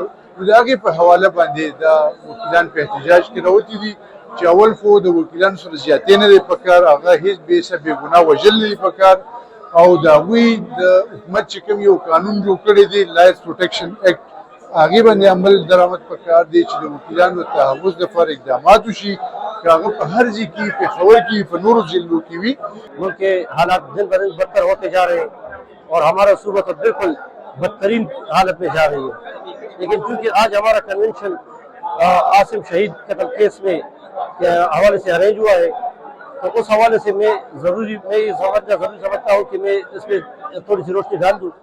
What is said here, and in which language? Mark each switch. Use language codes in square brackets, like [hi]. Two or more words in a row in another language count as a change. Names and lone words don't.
[ps] نو د هغې په حواله باندې دا وکیلان په احتجاج کې راوتي دي چې اول خو د وکیلانو سره زیاتې نه دی پکار، هغه هېڅ بېسه بېګناه وژل نه دی پکار، او د هغوی د حکومت چې کوم یو قانون جوړ کړی دی لایرز پروټیکشن ایکټ، هغې باندې عمل درآمد پکار دی چې د وکیلانو تحفظ لپاره اقدامات وشي، که هغه په هر ځای کې پېښور کې په نورو ضلعو کې وي. [ur] ملک کے حالات دن بہ دن بدتر ہوتے جا رہے ہیں اور ہمارا صوبہ تو بالکل بدترین حالت میں جا رہی ہے. لیکن چونکہ آج ہمارا کنونشن عاصم شہید قتل کیس میں حوالے سے ارینج ہوا ہے، تو اس حوالے سے میں ضروری سمجھتا ہوں کہ میں اس پر تھوڑی سی روشنی ڈال دوں.